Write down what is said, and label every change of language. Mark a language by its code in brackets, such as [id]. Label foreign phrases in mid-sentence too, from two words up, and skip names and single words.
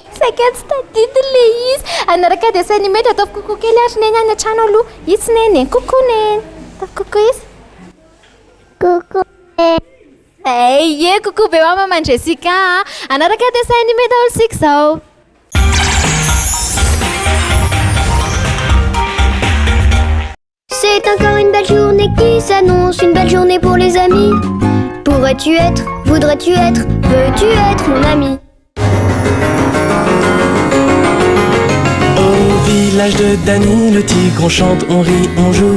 [mg] Saika tsy tadidi le izy. Anaraka [fr] dessin animé [mg] dia ataovy kokoa kely ary neny any an-trano aloha. Itsy neny kokoa neny. Ataovy kokoa izy. Coucou. Ie kokoa be maman Jessica. Anaraka [fr] dessin animé [mg] daholo sika zao. [fr] C'est encore une belle journée qui s'annonce, une belle journée pour les amis. Pourrais-tu être, voudrais-tu être, veux-tu être mon ami? Au village de Dany, le tigre, on chante, on rit, on joue.